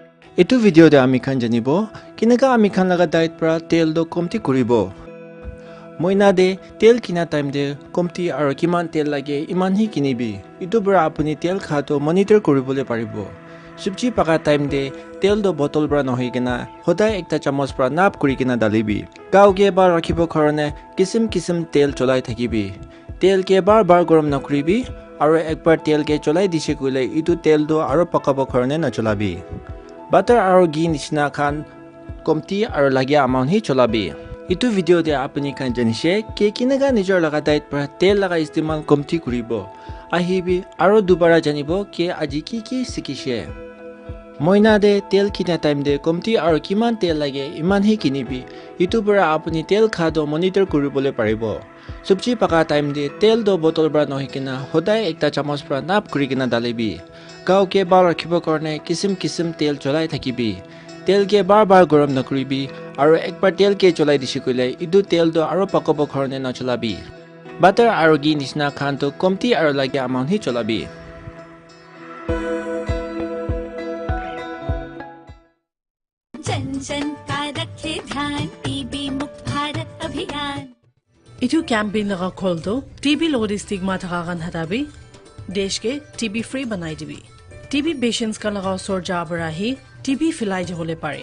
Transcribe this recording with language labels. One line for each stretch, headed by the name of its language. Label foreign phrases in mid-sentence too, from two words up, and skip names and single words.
Naga Pidgin: Itu video de ami khan janibo kinaga ami khan laga diet pra tel do komti kuribo. Moina de tel kina time de komti aro kiman tel lage iman hi kinibi. Itu bra apuni tel khato monitor koribole paribo. Subji paka time de tel do bottle bra nohi kena hodai ekta chamos pra nap kuri kena dalibi. Gao ge bar rakhibo karone kisim tel cholai thakibi. Tel ke bar gorom nakribi aro ekbar tel ke cholai dishe kule itu tel do aro pakabo karone na cholabi. Butter aro ghee nishna khan komti aro lagya amount hi cholabi. Itu video de apni khan janishe ke kinaga nijor laga diet pra tel laga istimal komti kuribo. Ahibi aro dubara janibo ke aji ki sikishe. Moina de tel kina time de komti aro kiman tel lage iman hi kinibi. Itu bara apni tel khado monitor kuribole paribo. Subji paka time de tel do bottle bra nohi kina hodai ekta chamos pra nap kuri kina dalibi. Gao ke bar rakhibo karone kisim tel cholai thakibi. Tel ke bar gorom nakribi aro ekbar tel ke cholai dishikule idu tel do aro pakobo karone na cholabi. Butter aro ghee nishna khan to komti aro lagya amount hi cholabi.
Hindi: जन जन का रखे ध्यान टीबी मुक्त भारत अभियान
Naga Pidgin: Itu campaign laga khol do TB lod stigma thakagan hatabi desh ke
English: TB free
Naga Pidgin: banai dibi
English: TB patients
Naga Pidgin: ka lagao sor jabra hi TB philai hole pare